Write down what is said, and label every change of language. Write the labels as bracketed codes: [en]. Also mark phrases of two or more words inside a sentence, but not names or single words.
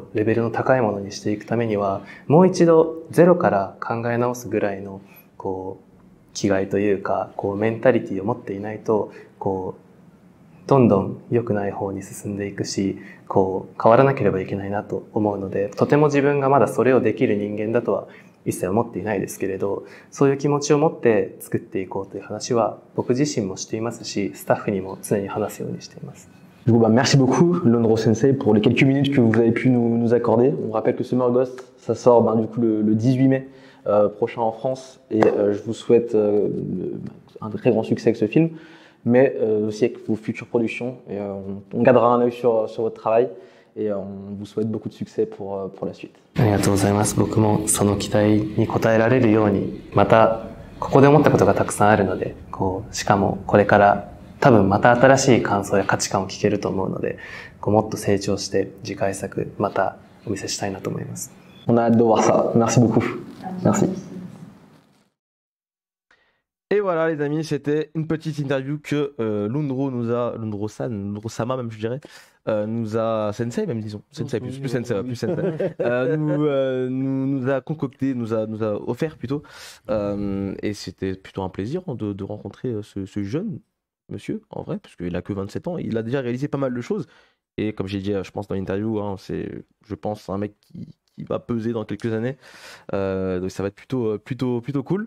[ja] うレベルの高いものにしていくためには、もう一度ゼロから考え直すぐらいのこう気概というか、こうメンタリティを持っていないと、こうどんどん良くない方に進んでいくし、こう変わらなければいけないなと思うので、とても自分がまだそれをできる人間だとは一切思っていないですけれど、そういう気持ちを持って作っていこうという話は僕自身もしていますし、スタッフにも常に話すようにしています。 [fr] Du coup, merci beaucoup, Lonro Sensei, pour les quelques minutes que vous avez pu nous accorder. On rappelle que Summer Ghost, ça sort du coup le 18 mai prochain en France. Et je vous souhaite un très grand succès avec ce film, mais aussi avec vos futures productions. Et on gardera un œil sur votre travail et on vous souhaite beaucoup de succès pour la suite. [ja] ありがとうございます。僕もその期待に応えられるように、またここで思ったことがたくさんあるので、しかもこれから多分また新しい感想や価値観を聞けると思うので、もっと成長して次回作またお見せしたいなと思います。 [fr] On a hâte de voir ça. Merci beaucoup. Merci. Et voilà les amis, c'était une petite interview que Lundro-sama même je dirais, Sensei même disons, Sensei plus Sensei, nous a concocté, nous a offert plutôt, et c'était plutôt un plaisir de rencontrer ce jeune monsieur en vrai, parce qu'il a que 27 ans, il a déjà réalisé pas mal de choses, et comme j'ai dit je pense dans l'interview, hein, c'est je pense un mec qui va peser dans quelques années, donc ça va être plutôt cool.